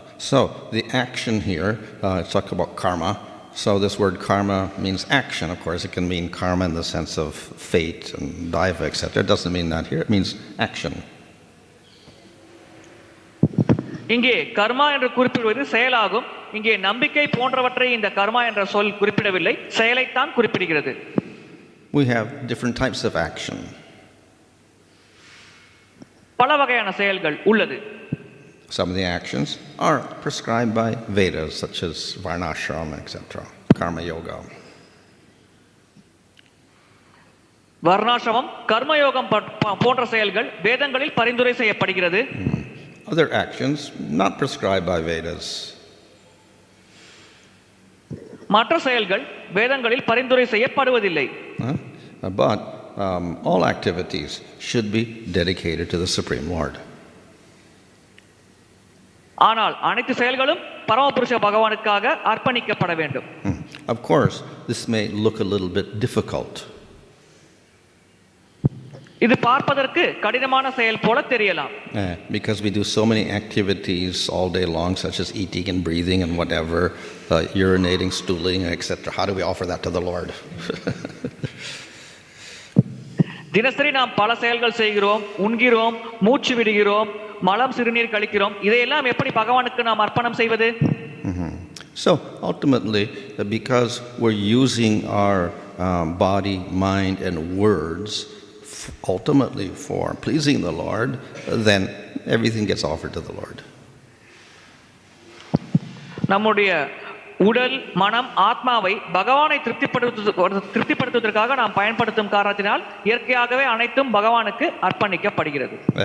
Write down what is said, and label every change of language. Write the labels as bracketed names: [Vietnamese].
[English] So the action here, let's talk about karma. So this word karma means action. Of course, it can mean karma in the sense of fate and daiva, etc. It doesn't mean that here. It means action. [Tamil] இங்கே கர்மா என்று குறிப்பிடுவது செயலாகும். இங்கே நம்பிக்கை போன்றவற்றை இந்த கர்மா என்ற சொல் குறிப்பிடவில்லை, செயலைத்தான் குறிப்பிடுகிறது. [English] We have different types of action. [Tamil] பல வகையான செயல்கள் உள்ளது. [English] Some of the actions are prescribed by Vedas, such as varnashrama, etc., karma yoga. [Tamil] வர்ணாசிரமம், கர்மயோகம் போன்ற செயல்கள் வேதங்களில் பரிந்துரை செய்யப்படுகிறது. [English] Other actions not prescribed by Vedas. [Tamil] மற்ற செயல்கள் வேதங்களில் பரிந்துரை செய்யப்படுவதில்லை. [English] But all activities should be dedicated to the Supreme Lord. [Tamil] ஆனால் அனைத்து செயல்களும் பரமபுருஷ பகவானுக்காக அர்ப்பணிக்கப்பட வேண்டும். [English] Of course, this may look a little bit difficult. [Tamil] இது பார்ப்பதற்கு கடினமான செயல் போல தெரியலாம். [English] Because we do so many activities all day long, such as eating and breathing and whatever, urinating, stooling, etc. How do we offer that to the Lord? [Tamil] தினசரி நாம் பல செயல்கள் செய்கிறோம், உண்கிறோம், மூச்சு விடுகிறோம், மலம் சிறுநீர் கழிக்கிறோம். இதையெல்லாம் எப்படி பகவானுக்கு நாம் அர்ப்பணம் செய்வது? [English] So ultimately, because we're using our body, mind, and words ultimately for pleasing the Lord, then everything gets offered to the Lord. [Tamil] நம்முடைய உடல், மனம், ஆத்மாவை பகவானை திருப்திப்படுத்துவதற்காக நாம் பயன்படுத்தும் காரணத்தினால் இயற்கையாகவே அனைத்தும் பகவானுக்கு அர்ப்பணிக்கப்படுகிறது.